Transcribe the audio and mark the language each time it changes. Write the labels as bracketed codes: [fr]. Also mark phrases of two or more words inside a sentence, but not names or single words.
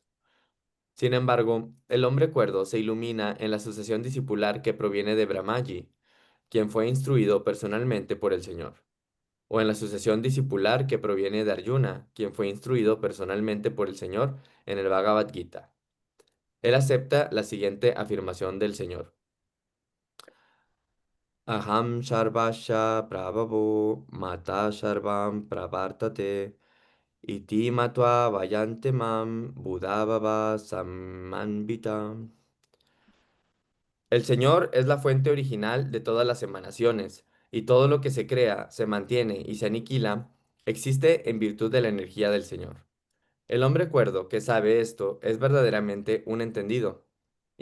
[es] Sin embargo, el hombre cuerdo se ilumina en la sucesión discipular que proviene de Brahmaji, quien fue instruido personalmente por el Señor, o en la sucesión discipular que proviene de Arjuna, quien fue instruido personalmente por el Señor en el Bhagavad Gita. Él acepta la siguiente afirmación del Señor. [sa] Aham Sarvasya Prabhavo Mata Sarvam Pravartate Iti Matva Vayante Mam Buddha Samanvita. [es] El Señor es la fuente original de todas las emanaciones, y todo lo que se crea, se mantiene y se aniquila, existe en virtud de la energía del Señor. El hombre cuerdo que sabe esto es verdaderamente un entendido.